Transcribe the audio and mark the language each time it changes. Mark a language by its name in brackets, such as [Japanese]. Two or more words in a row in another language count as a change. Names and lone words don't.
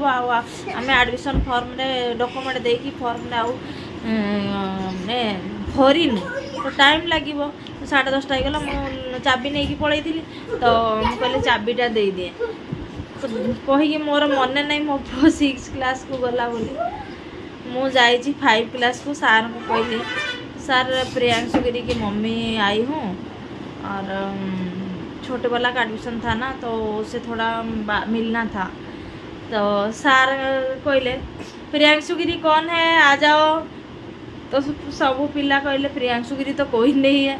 [Odia] ଆଉ ଆମେ ଆଡ଼ମିସନ୍ ଫର୍ମରେ ଡକୁମେଣ୍ଟ ଦେଇକି ଫର୍ମରେ ଆଉ ଭରିନୁ, ତ ଟାଇମ୍ ଲାଗିବ। 10:30 ହେଇଗଲା। ମୁଁ ଚାବି ନେଇକି ପଳେଇଥିଲି। ତ ମୁଁ କହିଲି ଚାବିଟା ଦେଇଦିଏ କହିକି, ମୋର ମନେ ନାହିଁ ମୋ ପୁଅ 6 କ୍ଲାସକୁ ଗଲା ବୋଲି। ମୁଁ ଯାଇଛି 5 [Hindi] क्लास को। सर को कहली सर प्रियांशु गिरी की मम्मी आई हूँ और छोटे वाला का एडमिशन था ना तो उसे थोड़ा मिलना था। तो सर कहले प्रियांशु गिरी कौन है आ जाओ। तो सब पिला कहले प्रियांशु गिरी तो कोई नहीं है।